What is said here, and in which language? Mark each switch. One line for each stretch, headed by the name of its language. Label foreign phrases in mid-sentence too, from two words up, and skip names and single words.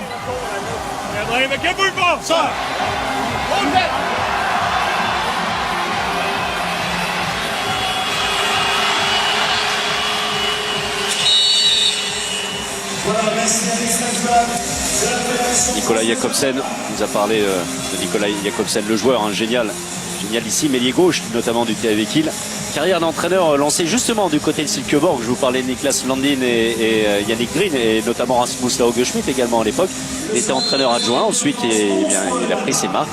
Danish: Ja, drenge, hvad kæmper vi for? Så! Olsen!
French: Nicolas Jakobsen nous a parlé de Nicolas Jakobsen, le joueur, hein, génialissime, ailier gauche, notamment du THW Kiel. Carrière d'entraîneur lancée justement du côté de Silkeborg. Je vous parlais de Niklas Landin et Yannick Green, et notamment Rasmus Lauge-Schmidt également à l'époque. Il était entraîneur adjoint. Ensuite, il a pris ses marques.